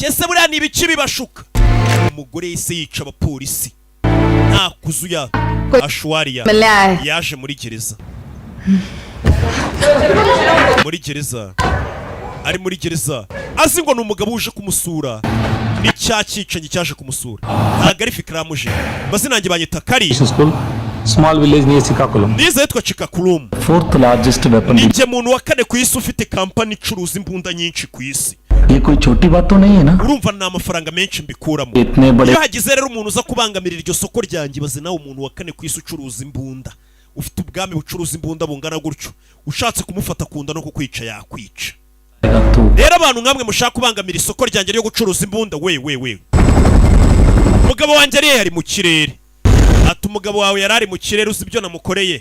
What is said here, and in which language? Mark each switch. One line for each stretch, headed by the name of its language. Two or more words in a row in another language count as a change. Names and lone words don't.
Kinyarwanda: Ese buriya ni ibiki bibashuka? Umugore yise yica abapolisi nta kuzuya. Ashwariya yaje muri gereza. Muri gereza ari muri gereza azi ngo ni umugabo uje kumusura. Ni cya cyicanyi cyaje kumusura. Ntabwo ari Fikramuje. Mazina yanjye banyita Kari.
English: Small village near Sikakulam.
Kinyarwanda: Nize yitwa Chikakulum.
English: Fourth largest weapon.
Kinyarwanda: Ninjye muntu wa kane ku isi ufite kampani icuruza imbunda nyinshi ku isi.
Hindi: ये कोई छोटी बात तो नहीं है ना?
Kinyarwanda: Urumva na amafaranga menshi mbikuramo.
Hindi: इतने बड़े.
Kinyarwanda: Iyo hagize rero umuntu uza kubangamirira iryo soko ryanjye baze nawe umuntu wa kane ku isi ucuruza imbunda. Ufite ubwami bucuruza imbunda bungana gutyo. Ushatse kumufata kunda no kukwica yakwica. Rero abantu nkamwe mushaka kubangamira isoko ryanjye ryo gucuruza imbunda we. Umugabo wanjye ari mu kirere. Ati umugabo wawe yarari mu kirere uzi ibyo namukoreye.